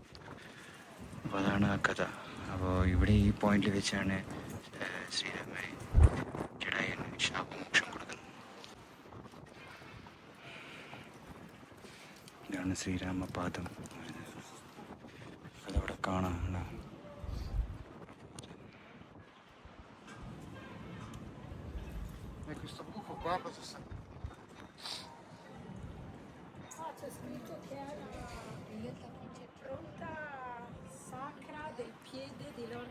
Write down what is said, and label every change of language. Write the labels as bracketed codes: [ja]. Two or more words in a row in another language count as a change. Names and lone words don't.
[ml] അപ്പോൾ അതാണ് ആ കഥ. അപ്പോൾ ഇവിടെ ഈ പോയിന്റിൽ വെച്ചാണ് ശ്രീരാമനെ ജഡായുവിന് ശാപമോക്ഷം കൊടുക്കുന്നത്. ഇതാണ് ശ്രീരാമപാദം. അതവിടെ കാണാം. [it] Questo buco qua cosa sta? C'è scritto che è la pronta sacra del piede di Lord.